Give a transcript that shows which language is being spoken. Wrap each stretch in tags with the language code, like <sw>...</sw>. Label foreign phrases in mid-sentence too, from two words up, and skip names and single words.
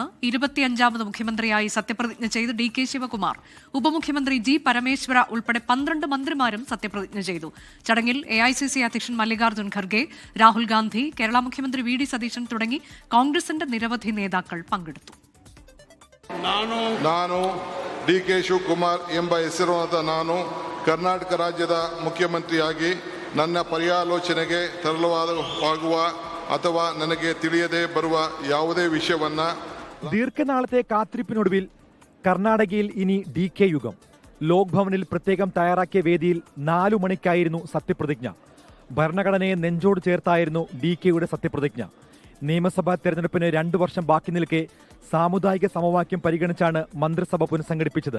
<ml>25ാമത് മുഖ്യമന്ത്രിയായി സത്യപ്രതിജ്ഞ ചെയ്ത് DK ശിവകുമാർ. ഉപമുഖ്യമന്ത്രി G പരമേശ്വര ഉൾപ്പെടെ 12 മന്ത്രിമാരും സത്യപ്രതിജ്ഞ ചെയ്തു. ചടങ്ങിൽ AICC അധ്യക്ഷൻ മല്ലികാർജ്ജുൻ ഖർഗെ, രാഹുൽ ഗാന്ധി, കേരള മുഖ്യമന്ത്രി VD സതീശൻ തുടങ്ങി കോൺഗ്രസിന്റെ നിരവധി നേതാക്കൾ പങ്കെടുത്തു.</ml> <kn>ನಾನು DK ಶಿವಕುಮಾರ್ ಎಂಬ ಹೆಸರಾದ ನಾನು ಕರ್ನಾಟಕ ರಾಜ್ಯದ ಮುಖ್ಯಮಂತ್ರಿಯಾಗಿ ನನ್ನ ಪರ್ಯಾಲೋಚನೆಗೆ ತರಲಾಗುವ ಅಥವಾ ನನಗೆ ತಿಳಿಯದೆ ಬರುವ ಯಾವುದೇ ವಿಷಯವನ್ನ</kn> <ml>ദീർഘനാളത്തെ കാത്തിരിപ്പിനൊടുവിൽ കർണാടകയിൽ ഇനി DK യുഗം. ലോക് ഭവനിൽ പ്രത്യേകം തയ്യാറാക്കിയ വേദിയിൽ 4 മണിക്കായിരുന്നു സത്യപ്രതിജ്ഞ. ഭരണഘടനയെ നെഞ്ചോട് ചേർത്തായിരുന്നു DKയുടെ സത്യപ്രതിജ്ഞ. നിയമസഭാ തെരഞ്ഞെടുപ്പിന് 2 വർഷം ബാക്കി നിൽക്കെ സാമുദായിക സമവാക്യം പരിഗണിച്ചാണ് മന്ത്രിസഭ പുനഃസംഘടിപ്പിച്ചത്.</ml>